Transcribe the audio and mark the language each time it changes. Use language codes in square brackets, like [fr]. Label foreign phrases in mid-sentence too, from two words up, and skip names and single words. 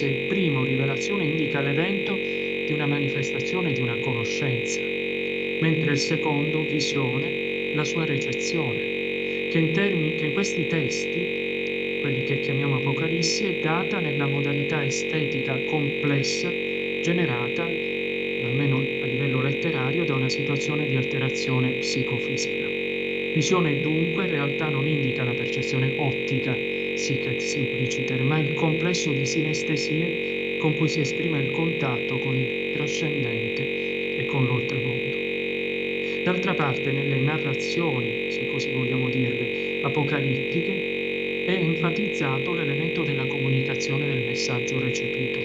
[it] Il primo, rivelazione, indica l'evento di una manifestazione di una conoscenza, mentre il secondo, visione, la sua ricezione, che in questi testi, quelli che chiamiamo Apocalissi, è data nella modalità estetica complessa generata, almeno a livello letterario, da una situazione di alterazione psicofisica. Visione dunque in realtà non indica la percezione ottica, [la] sic et simpliciter, [it] ma il complesso di sinestesie con cui si esprime il contatto con il trascendente e con l'oltremondo. D'altra parte, nelle narrazioni, se così vogliamo dirle, apocalittiche, è enfatizzato l'elemento della comunicazione del messaggio recepito.